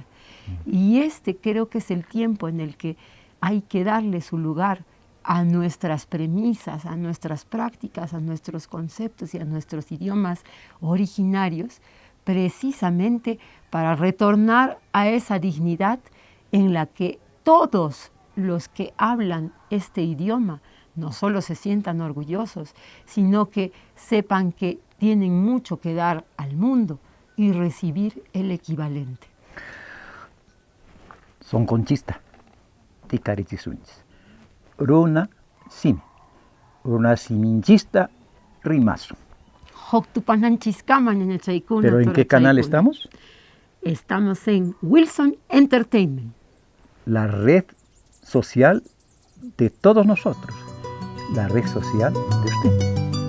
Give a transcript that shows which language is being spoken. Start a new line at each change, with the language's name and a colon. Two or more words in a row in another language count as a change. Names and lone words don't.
Spanish: Y creo que es el tiempo en el que hay que darle su lugar a nuestras premisas, a nuestras prácticas, a nuestros conceptos y a nuestros idiomas originarios, precisamente para retornar a esa dignidad en la que todos los que hablan este idioma no solo se sientan orgullosos, sino que sepan que tienen mucho que dar al mundo y recibir el equivalente.
Quechua: Son conchista, ticarichisunchis. Runa sim, runa siminchista rimasu.
Spanish: ¿Pero en qué canal estamos? Estamos en Wilson Entertainment. La red social de todos nosotros. la red social de usted.